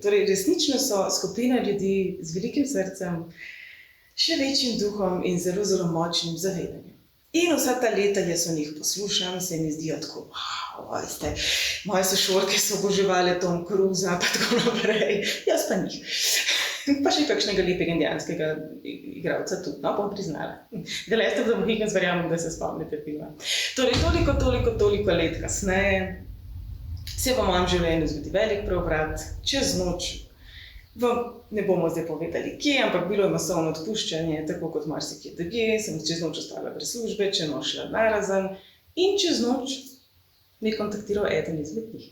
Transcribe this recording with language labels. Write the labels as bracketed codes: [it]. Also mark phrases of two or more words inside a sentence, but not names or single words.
[sl] Torej, resnično so skupina ljudi z velikim srcem, še večjim duhom in zelo, zelo močnim zavedanjem. In vsa ta leta jaz o njih poslušam, se mi zdijo tako, veste, moje sošolke so oboževale Tom Cruisa, pa tako naprej, jaz pa njih. Pa še kakšnega lepega indijanskega igralca tudi, no, bom priznala. The Last of the Mohicans, verjamem, da se spomnite filma. Torej, toliko let kasneje se v mojem življenju zgodi velik preobrat, čez noč. Vam ne bomo zdaj povedali, kje, ampak bilo je masovno odpuščanje, tako kot marsikje drugje, sem čez noč ostala brez službe, čez noč šla narazen in čez noč me je kontaktiral eden izmed njih.